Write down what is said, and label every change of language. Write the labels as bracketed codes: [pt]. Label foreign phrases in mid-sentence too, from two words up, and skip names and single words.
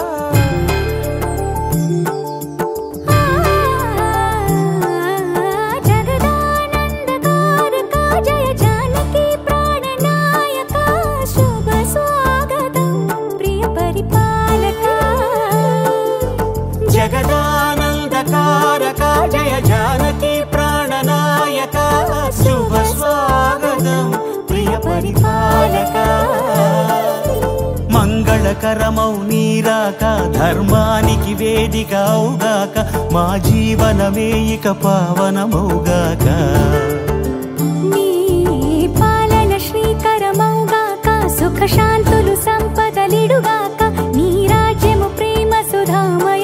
[sa] जगदानन्दकारक जय जानकी प्राणनायक शुभ स्वागतं प्रिय परिपालक जगदानन्दकारक जय जानकी प्राणनायक शुभ स्वागतं प्रिय परिपालक [te] మంగళకరమౌ నీరాక ధర్మానికి వేదిక అవుగాక మా జీవనమే ఇక పావనమౌగాక నీ పాలన శ్రీకరమౌగాక సుఖ శాంతులు సంపదలిడుగాక నీ రాజ్యము ప్రేమ సుధా